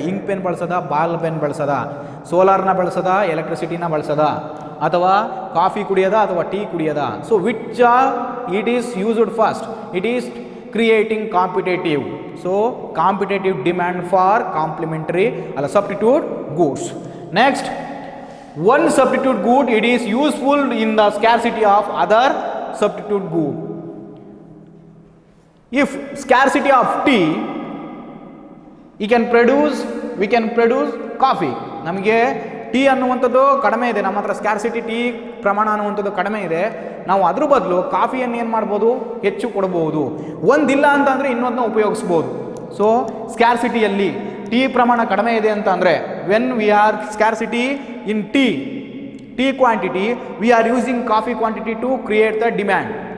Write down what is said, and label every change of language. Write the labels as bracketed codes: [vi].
[kn] Ink pen ಬಳಸದ, ball pen ಬಳಸದ, ಸೋಲಾರ್ನ ಬಳಸದ, ಎಲೆಕ್ಟ್ರಿಸಿಟಿನ ಬಳಸದ, ಅಥವಾ ಕಾಫಿ ಕುಡಿಯೋದ ಅಥವಾ tea ಕುಡಿಯೋದ. [en] so which it is [kn] used first? It is [en] creating competitive. So competitive demand for complementary substitute goods. Next, one substitute good, it is useful in the scarcity of other substitute good. If scarcity of tea, we can produce coffee. [kn] ನಮಗೆ tea ಅನ್ನುವಂಥದ್ದು ಕಡಿಮೆ ಇದೆ, ನಮ್ಮ ಹತ್ರ scarcity tea ಪ್ರಮಾಣ ಅನ್ನುವಂಥದ್ದು ಕಡಿಮೆ ಇದೆ, ನಾವು ಅದ್ರ ಬದಲು ಕಾಫಿಯನ್ನು ಏನು ಮಾಡ್ಬೋದು, ಹೆಚ್ಚು ಕೊಡ್ಬೋದು. ಒಂದಿಲ್ಲ ಅಂತಂದರೆ ಇನ್ನೊಂದನ್ನ ಉಪಯೋಗಿಸ್ಬೋದು. ಸೊ ಸ್ಕ್ಯಾರ್ಸಿಟಿಯಲ್ಲಿ ಟೀ ಪ್ರಮಾಣ ಕಡಿಮೆ ಇದೆ ಅಂತ ಅಂದರೆ, [en] When we are scarcity in tea quantity, we are using coffee quantity to create the demand.